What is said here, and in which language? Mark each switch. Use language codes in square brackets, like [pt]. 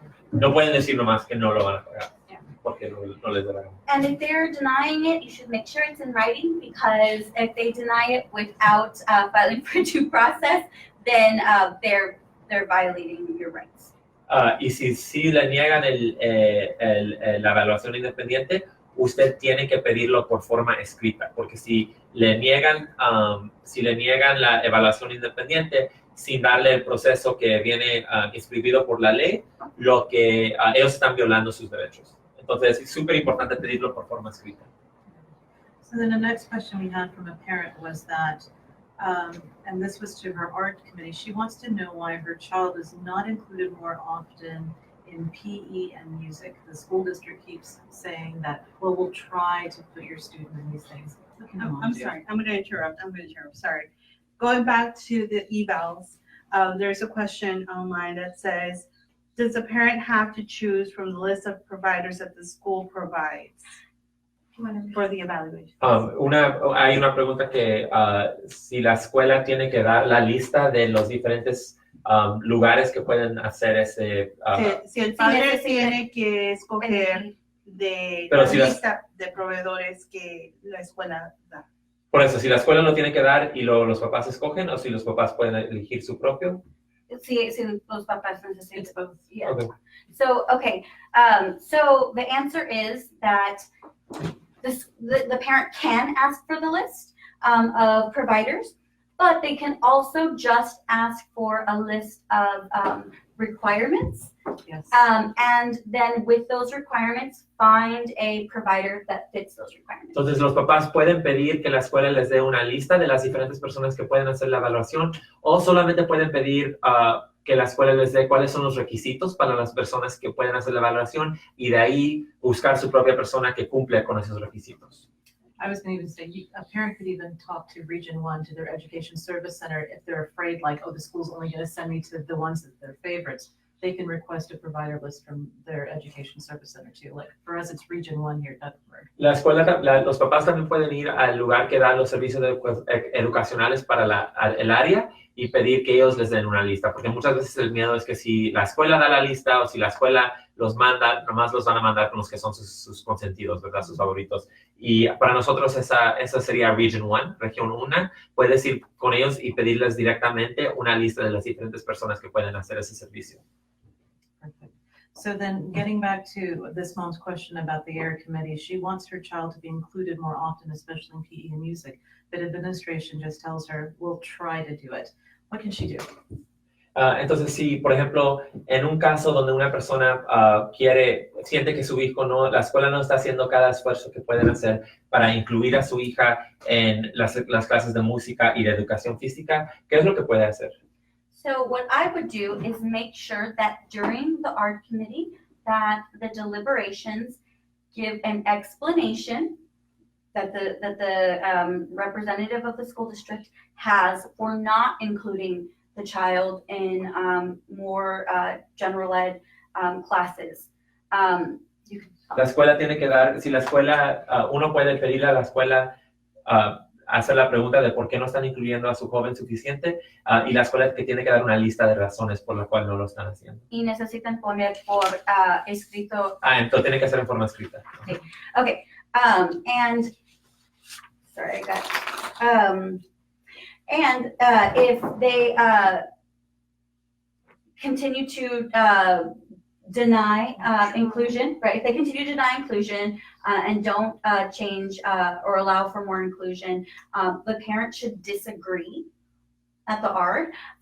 [es] No pueden decir nomás que no lo van a pagar, porque no les da la gana. [en] And if they're denying it, you should make sure it's in writing, because if they deny it without filing for due process, then they're violating your rights. [es] Y si le niegan la evaluación independiente, usted tiene que pedirlo por forma escrita, porque si le niegan la evaluación independiente sin darle el proceso que viene escribido por la ley, ellos están violando sus derechos. Entonces es súper importante pedirlo por forma escrita. [en] So then the next question we had from a parent was that, and this was to her art committee, she wants to know why her child is not included more often in PE and music. The school district keeps saying that, well, we'll try to put your student in these things. I'm sorry, I'm going to interrupt, sorry. Going back to the evals, there's a question online that says, does a parent have to choose from the list of providers that the school provides for the evaluation? [es] Hay una pregunta que si la escuela tiene que dar la lista de los diferentes lugares que pueden hacer ese... si el padre tiene que escoger de Pero la si lista de proveedores que la escuela da. Por eso, si la escuela lo tiene que dar y los papás escogen, o si los papás pueden elegir su propio. Sí, los papás necesitan. Yeah. [en] Okay. So, okay, so the answer is that the parent can ask for the list of providers, but they can also just ask for a list of requirements. Yes. And then with those requirements, find a provider that fits those requirements. [es] Entonces, los papás pueden pedir que la escuela les dé una lista de las diferentes personas que pueden hacer la evaluación, o solamente pueden pedir que la escuela les dé cuáles son los requisitos para las personas que pueden hacer la evaluación, y de ahí buscar su propia persona que cumple con esos requisitos. [en] I was going to even say, a parent could even talk to Region 1, to their education service center, if they're afraid, like, oh, the school's only going to send me to the ones that they're favorites. They can request a provider list from their education service center too. Like for us, it's Region 1 here at Duckburg. [es] La escuela, los papás también pueden ir al lugar que da los servicios educacionales para el área y pedir que ellos les den una lista, porque muchas veces el miedo es que si la escuela da la lista o si la escuela los manda, nomás los van a mandar con los que son sus consentidos, ¿verdad? Sus favoritos. Y para nosotros esa sería Region 1, Región 1. Puedes ir con ellos y pedirles directamente una lista de las diferentes personas que pueden hacer ese servicio. [en] Perfect. So then getting back to this mom's question about the AIR committee, she wants her child to be included more often, especially in PE and music, but administration just tells her, we'll try to do it. What can she do? [es] Entonces, si, por ejemplo, en un caso donde una persona siente que su hijo la escuela no está haciendo cada esfuerzo que pueden hacer para incluir a su hija en las clases de música y de educación física, ¿qué es lo que puede hacer? [en] So what I would do is make sure that during the art committee that the deliberations give an explanation that the representative of the school district has for not including the child in more general ed classes. [es] La escuela tiene que dar, si la escuela, uno puede pedirle a la escuela hacer la pregunta de por qué no están incluyendo a su joven suficiente, y la escuela que tiene que dar una lista de razones por la cual no lo están haciendo. Y necesitan poner por escrito. Entonces tiene que ser en forma escrita. Sí. [en] Okay, and sorry, I got and if they continue to deny inclusion, right? If they continue to deny inclusion and don't change or allow for more inclusion, the parent should disagree at the art.